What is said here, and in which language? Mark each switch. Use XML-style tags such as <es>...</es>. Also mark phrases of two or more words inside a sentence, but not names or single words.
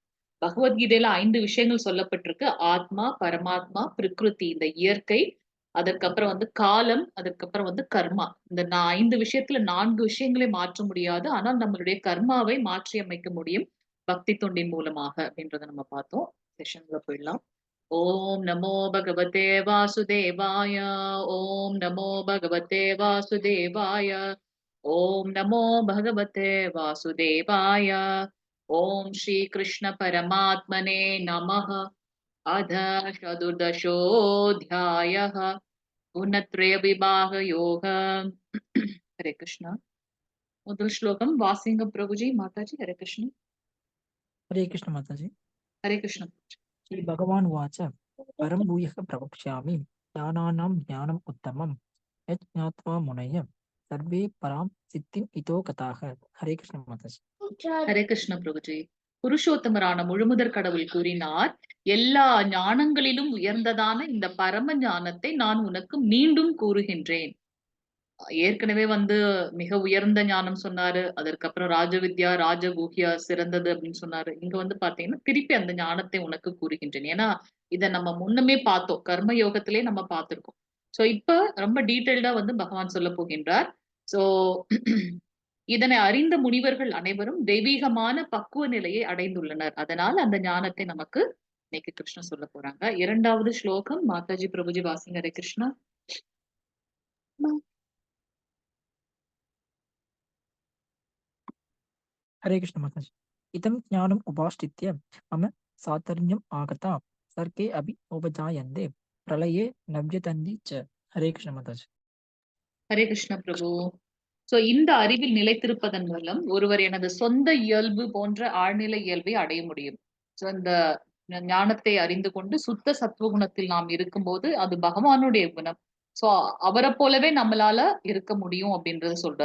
<ta>பகவத்கீதையில 5 விஷயங்கள் சொல்லப்பட்டிருக்கு. ஆத்மா, பரமாத்மா, பிரகிருதி இந்த இயற்கை, அதற்கப்புறம் வந்து காலம், அதற்கப்புறம் வந்து கர்மா. இந்த 5 விஷயத்துல 4 விஷயங்களை மாற்ற முடியாது. ஆனால் நம்மளுடைய கர்மாவை மாற்றி அமைக்க முடியும். பக்தி தொண்டின் மூலமாக அப்படின்றத நம்ம பார்த்தோம். செஷன்ல போயிடலாம்.</ta> <sa>ॐ नमो भगवते वासुदेवाय। ॐ नमो भगवते वासुदेवाय। ॐ नमो भगवते वासुदेवाय। ॐ श्रीकृष्ण परमात्मने नमः। अध चतुर्दशोऽध्यायः गुणत्रयविभागयोग।</sa> <ta>हरे कृष्ण। முதல் ஸ்லோகம் வாசிங்க பிரபுஜி. மாதாஜி. ஹரே கிருஷ்ண.</ta> <hi>हरे कृष्ण माताजी।</hi> <ta>ஹரே கிருஷ்ண.</ta> <sa>श्री भगवान उवाच परं भूयः प्रवक्ष्यामि ज्ञानानां ज्ञानम् उत्तमं यत् ज्ञात्वा मुनयः सर्वे परां सिद्धिम् इतो गताः।</sa> <hi>हरे कृष्ण माताजी।</hi> <ta>ஹரே கிருஷ்ண பிரபுஜி. புருஷோத்தமரான முழுமுதற் கடவுள் கூறினார், எல்லா ஞானங்களிலும் உயர்ந்ததான இந்த பரம ஞானத்தை நான் உனக்கு மீண்டும் கூறுகின்றேன். ஏற்கனவே வந்து மிக உயர்ந்த ஞானம் சொன்னாரு. அதற்கப்புறம் ராஜவித்யா, ராஜகுஹ்யா சிறந்தது அப்படின்னு சொன்னாரு. இங்க வந்து பாத்தீங்கன்னா, திருப்பி அந்த ஞானத்தை உனக்கு கூறுகின்றேன். ஏன்னா, இத நம்ம முன்னமே பார்த்தோம். கர்ம யோகத்திலே நம்ம பார்த்திருக்கோம். சோ இப்ப ரொம்ப டீட்டெயில்டா வந்து பகவான் சொல்லப் போகின்றார். சோ இதனை அறிந்த முனிவர்கள் அனைவரும் தெய்வீகமான பக்குவ நிலையை அடைந்துள்ளனர். அதனால அந்த ஞானத்தை நமக்கு இன்னைக்கு கிருஷ்ணர் சொல்லப் போறாங்க. 2வது ஸ்லோகம் மாதாஜி பிரபுஜி வாசிங்க. ஹரே கிருஷ்ணா.</ta> <hi>हरे कृष्ण माताजी।</hi> <sa>इदं ज्ञानम् उपाश्रित्य मम सातर्ण्यम् आगता सर्गे अपि उपजायन्ते प्रलये नव्यतन्ति च।</sa> <hi>हरे कृष्ण माताजी।</hi> <ta>ஹரே கிருஷ்ண பிரபு. சோ இந்த அறிவில் நிலைத்திருப்பதன் மூலம் ஒருவர் எனது சொந்த இயல்பு போன்ற ஆழ்நிலை இயல்பை அடைய முடியும். சோ இந்த ஞானத்தை அறிந்து கொண்டு சுத்த சத்துவகுணத்தில் நாம் இருக்கும்போது அது பகவானுடைய குணம். சோ அவரை போலவே நம்மளால இருக்க முடியும் அப்படின்றத சொல்றார்.</ta>